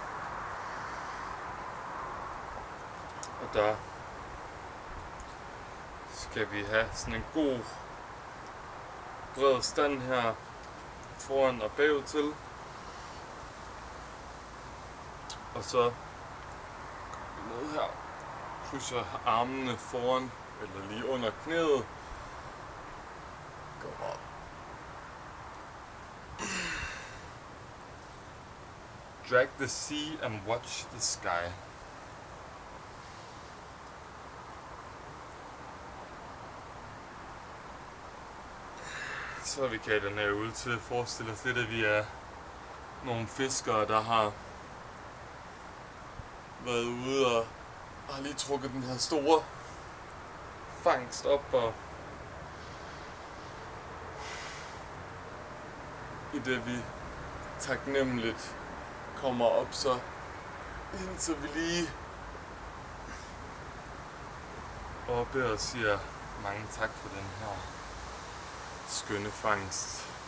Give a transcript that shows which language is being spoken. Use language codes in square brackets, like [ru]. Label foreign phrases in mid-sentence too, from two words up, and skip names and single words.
[da] Og der skal vi have sådan en god bred stand her foran og bagud til. Og så går vi ned her, krydser armene foran eller lige under knæet. Går op. [en] Drag the sea and watch the sky. [da] Så vi kan den her øvelse forestille os lidt, at vi er nogle fiskere, der har været ude og har lige trukket den her store fangst op, og i det vi taknemmeligt kommer op, så indtil vi lige oppe og siger mange tak for den her skønne fangst.